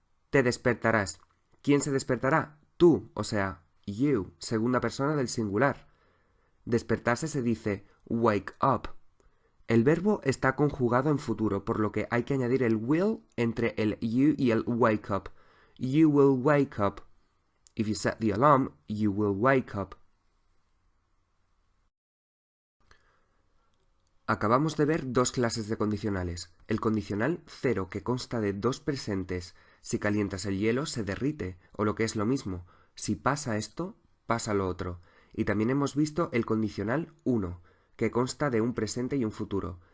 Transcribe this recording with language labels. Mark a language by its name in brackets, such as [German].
[Spanish] Te despertarás. ¿Quién se despertará? Tú, o sea, you, segunda persona del singular. Despertarse se dice wake up. El verbo está conjugado en futuro, por lo que hay que añadir el will entre el you y el wake up. [English] You will wake up. If you set the alarm, you will wake up. [Spanish] Acabamos de ver dos clases de condicionales. El condicional 0, que consta de dos presentes. Si calientas el hielo, se derrite, o lo que es lo mismo. Si pasa esto, pasa lo otro. Y también hemos visto el condicional 1, que consta de un presente y un futuro.